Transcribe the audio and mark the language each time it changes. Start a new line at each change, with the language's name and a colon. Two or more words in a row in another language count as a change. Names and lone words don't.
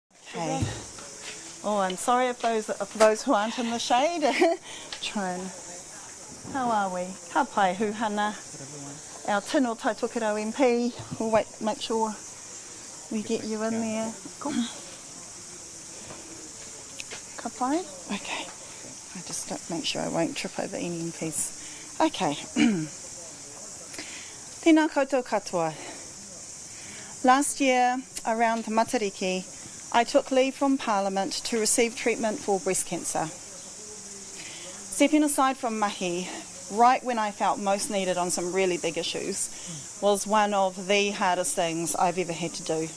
English: Okay. Oh, I'm sorry if those who aren't in the shade. Try and... How are we?
Māori: Ka pai huhana.
English: Our
Māori: tino taitokero
English: MP. We'll wait, make sure we get you in there. Cool.
Māori: Ka pai? Okay.
English: I just don't make sure I won't trip over any MPs.
Māori: Okay. Tēnā koutou katoa.
English: Last year, around Matariki, I took leave from Parliament to receive treatment for breast cancer. Stepping aside from mahi, right when I felt most needed on some really big issues, was one of the hardest things I've ever had to do.